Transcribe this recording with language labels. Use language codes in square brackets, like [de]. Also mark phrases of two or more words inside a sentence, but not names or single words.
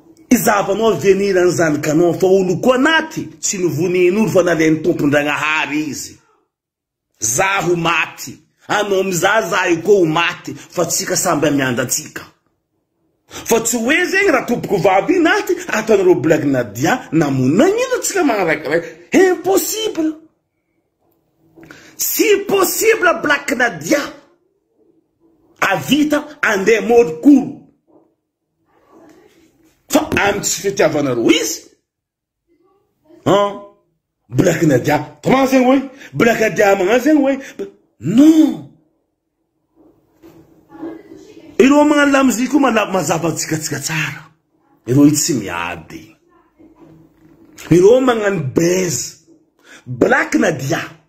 [mg] Izavanao avenir ny zanakanao, fa olo koa naty, tsy novonin'olo fa nalain'ny Tompondragnahary izy. Za ho maty, anao amiza za io koa ho maty, fa tsika samby amiandratsika. Fa tsy hoe zegny raha tompoko vavy naty, ataonareo Black Nadia, namonina ino tsika magnarakiray? [fr] Impossible. Si possible Black Nadia. [mg] Avita andeha môdy koro. Fa amy tsy fitiavanareo izy. Hein? Black Nadia, comment zegny hoe? Black Nadia magnano zegny hoe? Non. Ireo magnano lamoziky io mala-, mazava tsika tsika tsara. Ireo io tsy miady. Ireo magnano base. Black Nadia.